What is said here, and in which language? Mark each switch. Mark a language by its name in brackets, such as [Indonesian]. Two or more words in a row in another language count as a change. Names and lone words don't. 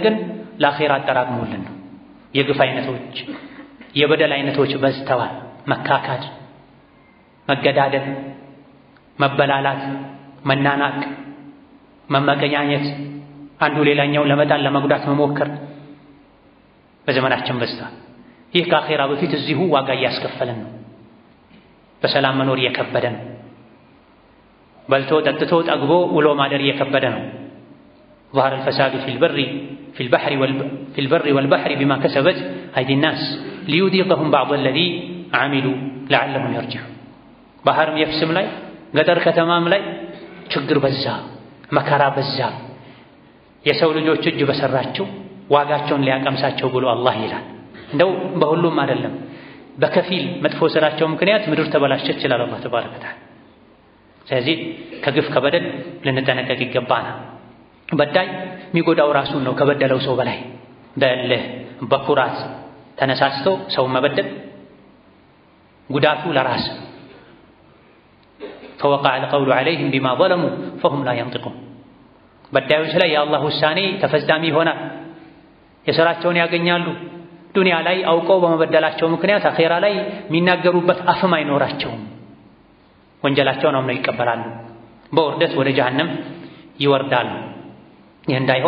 [Amharic] ግን ለአኺራ አጠራቅሞልን ነው። የግፍ አይነቶች የበደል አይነቶች በዝተዋል። መካካድ፣ መገዳደል፣ መበላላት፣ መናናቅ፣ መመቀኛኘት፣ አንዱ ሌላኛውን ለመጣል ለመጉዳት መሞከር በዘመናችን በዝቷል። ይህ ከአኺራ በፊት እዚሁ ዋጋ እያስከፈለን ነው። በሰላም መኖር እየከበደ ነው። በልቶ ጠጥቶ ጠግቦ ውሎ ማደር እየከበደ ነው። [Arabic] ظهر الفساد في البر والبحر بما كسبت أيدي الناس ليذيقهم بعض الذي عملوا لعلهم يرجعون። [Amharic] ባህርም የብስም ላይ ገጠር ከተማም ላይ ችግር በዛ፣ መከራ በዛ። የሰው ልጆች እጅ በሰራቸው ዋጋቸውን ሊያቀምሳቸው ብሎ አላህ ይላል። እንደው በሁሉም አይደለም፣ በከፊል መጥፎ ስራቸው ምክንያት ምድር ተበላሸች ይላል አላህ [Arabic] تبارك وتعالى። [Amharic] ስለዚህ ከግፍ ከበደል ልንጠነቀቅ ይገባናል። በዳይ የሚጎዳው ራሱን ነው ከበደለው ሰው በላይ። በእልህ በኩራት ተነሳስቶ ሰው መበደል ጉዳቱ ለራስ። [Arabic] فوقع القول عليهم بما ظلموا فهم لا ينطقون። [Amharic] በዳዮች ላይ የአላህ ውሳኔ ተፈጻሚ ይሆናል። የሥራቸውን ያገኛሉ። ዱንያ ላይ አውቀው በመበደላቸው ምክንያት አኺራ ላይ የሚናገሩበት አፍም አይኖራቸውም። ወንጀላቸውን አምነው ይቀበላሉ። በውርደት ወደ ጀሃነም ይወርዳሉ። ይህ እንዳይሆን